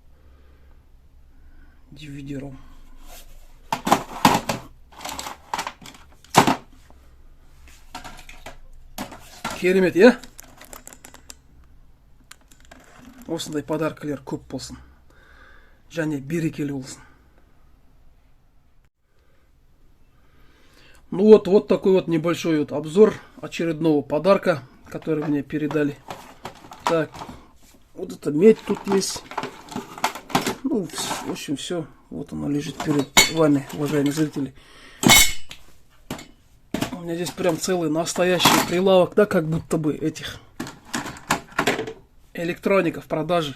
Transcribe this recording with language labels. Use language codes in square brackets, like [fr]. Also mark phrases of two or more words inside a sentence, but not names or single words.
[kk] DVD-ROM. Керемет, е? Осындай подаркалар көп болсын. Және берекелі болсын. [ru] Ну вот такой вот небольшой вот обзор очередного подарка, который мне передали. Так, вот это медь тут есть. Ну, в общем, все. Вот оно лежит перед вами, уважаемые зрители. У меня здесь прям целый настоящий прилавок, да, как будто бы этих электроника в продаже.